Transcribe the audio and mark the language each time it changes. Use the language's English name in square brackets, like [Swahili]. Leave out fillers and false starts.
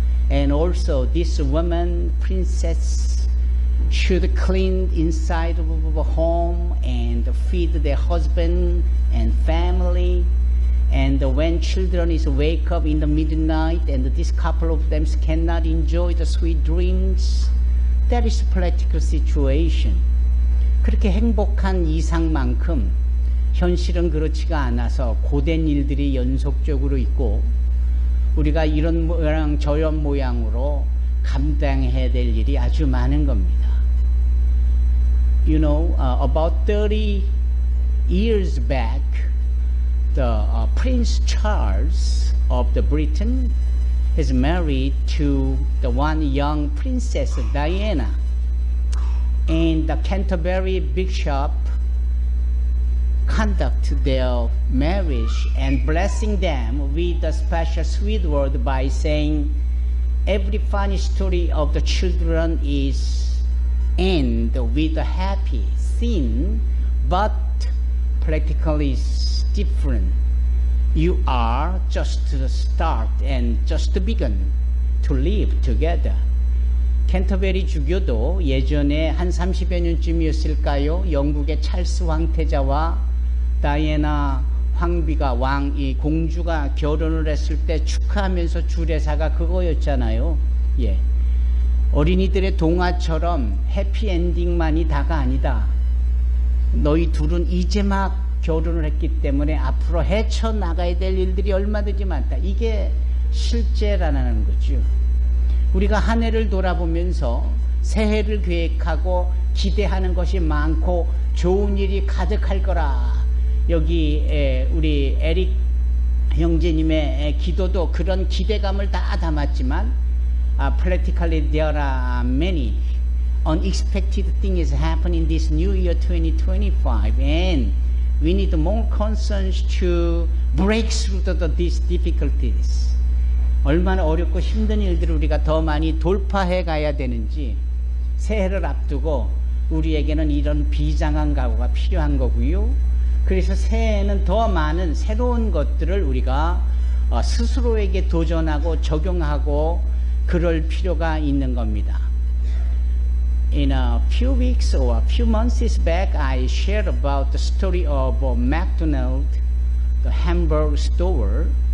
[English] And also this woman, princess, should clean inside of a home and feed their husband and family. And when children is wake up in the midnight and this couple of them cannot enjoy the sweet dreams, that is practical situation. [Korean] 그렇게 행복한 이상만큼 현실은 그렇지가 않아서 고된 일들이 연속적으로 있고 우리가 이런 모양 저런 모양으로 감당해야 될 일이 아주 많은 겁니다. [English] You know, about 30 years back, the Prince Charles of the Britain is married to the one young Princess Diana, and the Canterbury Bishop conduct their marriage and blessing them with a special sweet word by saying, every funny story of the children is end with a happy scene, but practically is different. You are just to start and just begun to live together. [Korean] 캔터베리 주교도 예전에 한 30여 년쯤이었을까요? 영국의 찰스 황태자와 다이애나 황비가 이 공주가 결혼을 했을 때 축하하면서 주례사가 그거였잖아요. 예. 어린이들의 동화처럼 해피엔딩만이 다가 아니다. 너희 둘은 이제 막 결혼을 했기 때문에 앞으로 헤쳐나가야 될 일들이 얼마든지 많다. 이게 실제라는 거죠. 우리가 한 해를 돌아보면서 새해를 계획하고 기대하는 것이 많고 좋은 일이 가득할 거라. 여기 우리 에릭 형제님의 기도도 그런 기대감을 다 담았지만 [English] practically there are many unexpected things happening this new year 2025 and we need more concerns to break through these difficulties. [Korean] 얼마나 어렵고 힘든 일들을 우리가 더 많이 돌파해 가야 되는지 새해를 앞두고 우리에게는 이런 비장한 각오가 필요한 거고요. 그래서 새해에는 더 많은 새로운 것들을 우리가 스스로에게 도전하고 적용하고 그럴 필요가 있는 겁니다. [English] In a few weeks or a few months back, I shared about the story of McDonald's, the hamburger store.